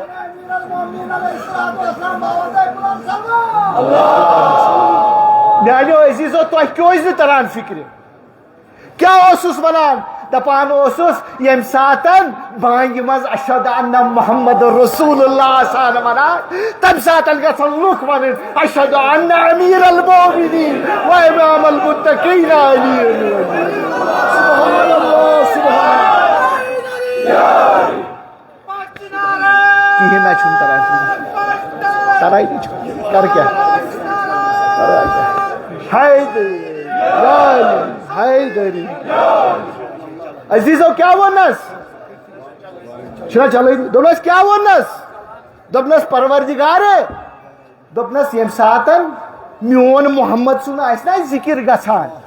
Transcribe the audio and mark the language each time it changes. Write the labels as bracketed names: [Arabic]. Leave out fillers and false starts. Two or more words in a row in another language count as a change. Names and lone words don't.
[Kashmiri] میانیو عزیٖزو تۄہہِ کیازِ نہٕ تران فکرِ کیٛاہ اوسُس ونان دپان اوسُس ییٚمہِ ساتہٕ بانگہِ منٛز [Arabic] اشہد انہ محمد رسول اللہ [Kashmiri] آسان ونان تمہِ ساتہٕ گژھن لُکھ ونٕنۍ [Arabic] اشہد انہ امیر المومنین و امام المتقین علی سبحان اللہ [Kashmiri] سبحان کہیٖنۍ نہ چھُنہٕ تران ترٲے کر کیٛاہ حیدری عزیزو کیا وونس چھُنا چلٲنی دوٚپنس کیٛاہ ووننس دوٚپنس پروردگار دوٚپنس ییٚمہِ ساتہٕ میون محمد سُنٛد آسہِ نا ذِکر گژھان